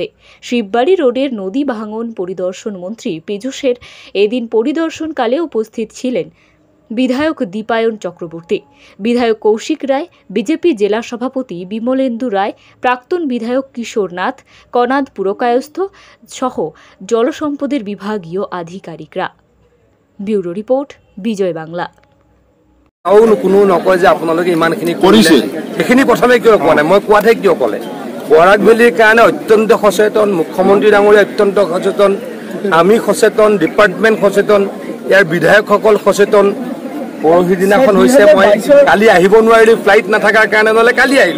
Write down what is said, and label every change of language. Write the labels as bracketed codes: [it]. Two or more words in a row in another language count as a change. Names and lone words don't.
[bn] শিববাড়ি রোডের নদী ভাঙন পরিদর্শন মন্ত্রী পীযূষের এদিন পরিদর্শনকালে উপস্থিত ছিলেন বিধায়ক দীপায়ন চক্রবর্তী, বিধায়ক কৌশিক রায়, বিজেপি জেলা সভাপতি বিমলেন্দু রায়, প্রাক্তন বিধায়ক কিশোর নাথ, কনাদ পুরকায়স্থ সহ জলসম্পদের বিভাগীয় আধিকারিকরা। ব্যুরো রিপোর্ট, বিজয় বাংলা। [as] কোনো নকয় যে আপোনালোকে ইমানখিনি কৰিছে, সেইখিনি প্ৰথমে কিয় কোৱা নাই, মই কোৱাতহে কিয় ক'লে। বৰাক ভেলীৰ কাৰণে অত্যন্ত সচেতন, মুখ্যমন্ত্ৰী ডাঙৰীয়া অত্যন্ত সচেতন, আমি সচেতন, ডিপাৰ্টমেণ্ট সচেতন, ইয়াৰ বিধায়কসকল সচেতন। পৰহি দিনাখন হৈছে, মই কালি আহিব নোৱাৰিলো, ফ্লাইট নাথাকাৰ কাৰণে, নহ'লে কালি আহিলো।